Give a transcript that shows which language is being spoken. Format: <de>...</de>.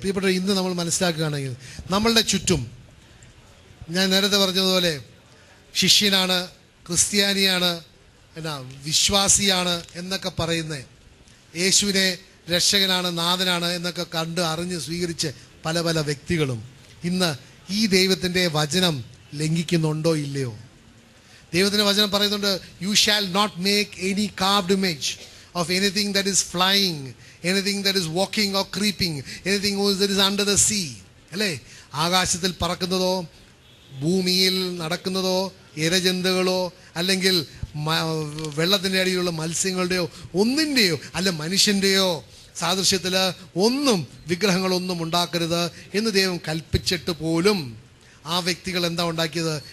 <ml>പ്രിയപ്പെട്ട, ഇന്ന് നമ്മൾ മനസ്സിലാക്കുകയാണെങ്കിൽ നമ്മളുടെ ചുറ്റും, ഞാൻ നേരത്തെ പറഞ്ഞതുപോലെ ശിഷ്യനാണ്, ക്രിസ്ത്യാനിയാണ്, വിശ്വാസിയാണ് എന്നൊക്കെ പറയുന്ന, യേശുവിനെ രക്ഷകനാണ്, നാഥനാണ് എന്നൊക്കെ കണ്ട് അറിഞ്ഞ് സ്വീകരിച്ച് പല പല വ്യക്തികളും ഇന്ന് ഈ ദൈവത്തിൻ്റെ വചനം ലംഘിക്കുന്നുണ്ടോ ഇല്ലയോ? ദൈവത്തിൻ്റെ വചനം പറയുന്നുണ്ട്,</ml> <en>You shall not make any carved image of anything that is flying, anything that is walking or creeping, anything that is under the sea.</en> <ml>അല്ലേ? ആകാശത്തിൽ പറക്കുന്നതോ ഭൂമിയിൽ നടക്കുന്നതോ ഇരജന്തുക്കളോ അല്ലെങ്കിൽ വെള്ളത്തിൻ്റെ അടിയിലുള്ള മത്സ്യങ്ങളുടെയോ ഒന്നിൻ്റെയോ അല്ല മനുഷ്യൻ്റെയോ സാദൃശ്യത്തിൽ ഒന്നും വിഗ്രഹങ്ങളൊന്നും ഉണ്ടാക്കരുത് എന്ന് ദൈവം കൽപ്പിച്ചിട്ട് പോലും ആ വ്യക്തികൾ എന്താ ഉണ്ടാക്കിയത്?</ml>